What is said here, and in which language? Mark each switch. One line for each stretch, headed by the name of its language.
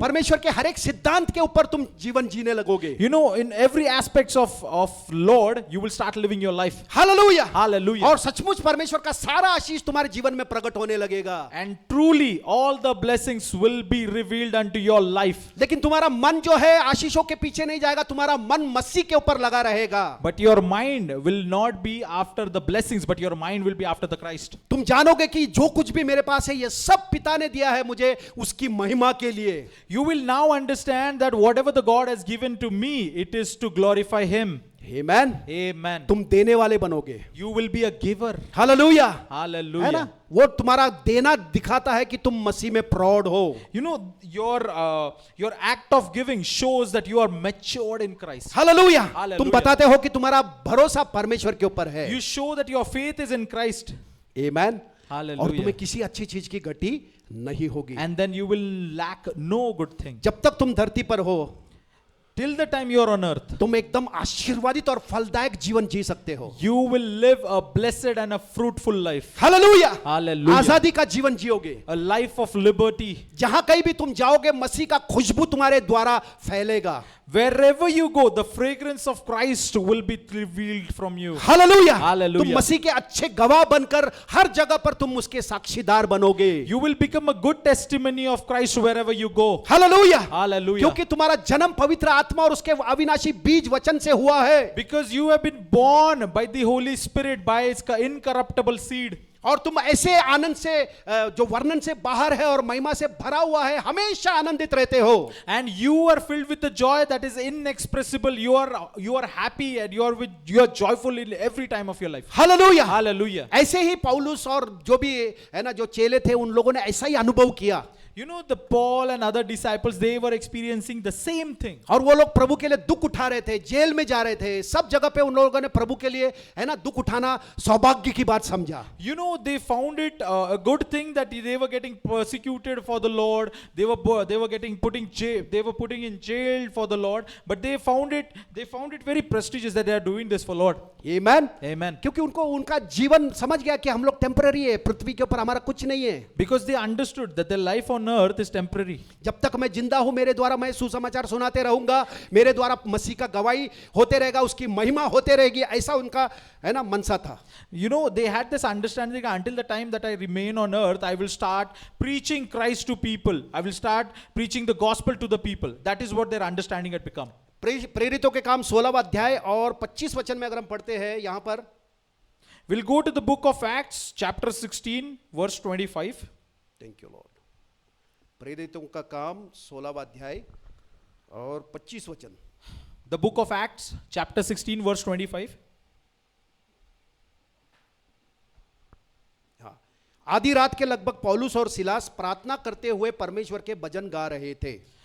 Hindi: परमेश्वर के हर एक सिद्धांत के ऊपर तुम जीवन जीने लगोगे.
English: You know, in every aspects of Lord, you will start living your life.
Hindi: Hallelujah.
English: Hallelujah.
Hindi: और सचमुच परमेश्वर का सारा आशीष तुम्हारे जीवन में प्रकट होने लगेगा.
English: And truly, all the blessings will be revealed unto your life.
Hindi: लेकिन तुम्हारा मन जो है आशीषों के पीछे नहीं जाएगा, तुम्हारा मन मसीह के ऊपर लगा रहेगा.
English: But your mind will not be after the blessings, but your mind will be after the Christ.
Hindi: तुम जानोगे कि जो कुछ भी मेरे पास है ये सब पिता ने दिया है मुझे उसकी महिमा के लिए.
English: You will now understand that whatever the God has given to me, it is to glorify Him. Amen. Amen.
Hindi: तुम देने वाले बनोगे.
English: You will be a giver.
Hindi: Hallelujah. है
English: Hallelujah.
Hindi: ना? वो तुम्हारा देना दिखाता है कि तुम मसीह में प्रौढ़ हो.
English: You know, your act of giving shows that you are matured in Christ.
Hindi: Hallelujah.
English: Hallelujah.
Hindi: तुम बताते हो कि तुम्हारा भरोसा परमेश्वर के ऊपर है.
English: You show that your faith is in Christ. Amen. Hallelujah.
Hindi: और तुम्हें किसी अच्छी चीज की घटी नहीं होगी.
English: And then you will lack no good thing.
Hindi: जब तक तुम धरती पर हो, तब तक तुम्हारा मन जो है आशीषों के पीछे नहीं जाएगा. तुम्हारा मन जो है
English: till the time you are on earth,
Hindi: तुम एकदम आशीर्वादित और फलदायक जीवन जी सकते हो।
English: you will live a blessed and a fruitful life.
Hindi: Hallelujah,
English: Hallelujah.
Hindi: आजादी का जीवन जियोगे।
English: A life of liberty.
Hindi: जहां कहीं भी तुम जाओगे मसीह का खुशबू तुम्हारे द्वारा फैलेगा।
English: Wherever you go, the fragrance of Christ will be revealed from you.
Hindi: Hallelujah,
English: Hallelujah.
Hindi: तुम मसीह के अच्छे गवाह बनकर हर जगह पर तुम उसके साक्षीदार बनोगे।
English: You will become a good testimony of Christ wherever you go.
Hindi: Hallelujah,
English: Hallelujah.
Hindi: क्योंकि तुम्हारा जन्म पवित्र आत्मा और उसके अविनाशी बीज वचन से हुआ है।
English: Because you have been born by the Holy Spirit, by its incorruptible seed.
Hindi: और तुम ऐसे आनंद से जो वर्णन से बाहर है और महिमा से भरा हुआ है, हमेशा आनंदित रहते हो।
English: And you are filled with a joy that is inexpressible. You are happy and you are joyful in every time of your life.
Hindi: Hallelujah,
English: Hallelujah.
Hindi: ऐसे ही पौलुस और जो भी है ना जो चेले थे उन लोगों ने ऐसा ही अनुभव किया।
English: You know, the Paul and other disciples, they were experiencing the same thing.
Hindi: और वो लोग प्रभु के लिए दुख उठा रहे थे, जेल में जा रहे थे, सब जगह पे उन लोगों ने प्रभु के लिए है ना दुख उठाना सौभाग्य की बात समझा।
English: You know, they found it a good thing that they were getting persecuted for the Lord. They were getting putting in jail for the Lord. But they found it very prestigious that they are doing this for Lord.
Hindi: Amen,
English: Amen.
Hindi: क्योंकि उनको उनका जीवन समझ गया कि हम लोग temporary है, पृथ्वी के ऊपर हमारा कुछ नहीं है।
English: Because they understood that their life on earth is temporary.
Hindi: जब तक मैं जिंदा हूं मेरे द्वारा मैं सुसमाचार सुनाते रहूंगा, मेरे द्वारा मसीह का गवाही होते रहेगा, उसकी महिमा होते रहेगी, ऐसा उनका है ना मनसा था।
English: You know, they had this understanding until the time that I remain on earth, I will start preaching Christ to people. I will start preaching the gospel to the people. That is what their understanding had become.
Hindi: प्रेरितों के काम 16वां अध्याय और 25 वचन में अगर हम पढ़ते हैं यहां पर,
English: We'll go to the book of Acts, chapter 16, verse 25. Thank you lord.
Hindi: प्रेरितों का काम 16वां अध्याय और 25 वचन।
English: The book of Acts, chapter 16, verse 25.
Hindi: हाँ, आधी रात के लगभग पौलुस और सिलास प्रार्थना करते हुए परमेश्वर के भजन गा रहे थे।